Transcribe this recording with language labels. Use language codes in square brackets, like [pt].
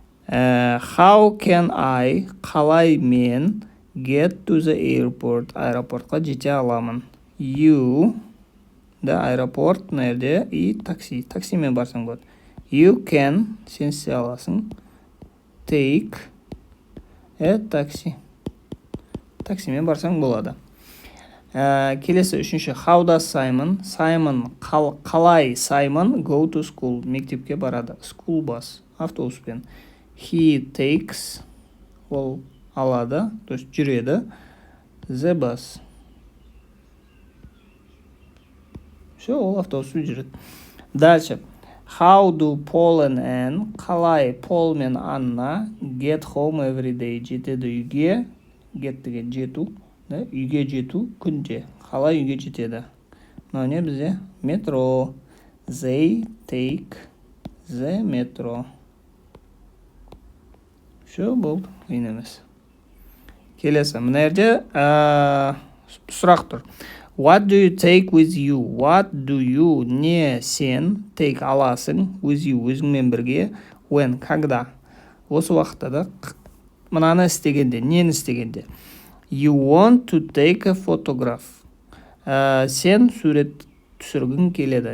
[en] How can I, [kk] қалай мен [en] get to the airport? [kk] Аэропортқа жете аламын. You, да, аэропорт, мына жерде, [ru] и такси. [kk] Таксимен барсаң болады. [en] You can, [kk] сен істей аласың. [en] Take a taxi. [kk] Таксимен барсаң болады. Келесі үшінші. [en] How does Simon? [kk] Simon, қалай Simon [en] go to school? [kk] Мектепке барады. [en] School bus, [kk] автобуспен. [en] He takes, [kk] ол алады, [ru] то есть [en] жүреді. The bus, [ru] Все, [kk] ол автобуспен жүреді. [ru] Дальше. [en] How do Paul and Anne, [kk] қалай Пол мен Анна [en] get home every day, [kk] жетеді үйге, get деген жету, үйге жету күнде, қалай үйге жетеді. Мынау не бізде? Метро. [en] They take the metro. [ru] Все, [kk] болды, қиын емес. Келесі, мына жерде сұрақ тұр. [en] What do you take with you? What do you, не сен, take аласың, with you, [kk] өзіңмен бірге, [en] when, [ru] когда. [kk] Осы уақытта да мынаны істегенде, нені істегенде. [en] You want to take a photograph. [kk] Сен сурет түсіргің келеді.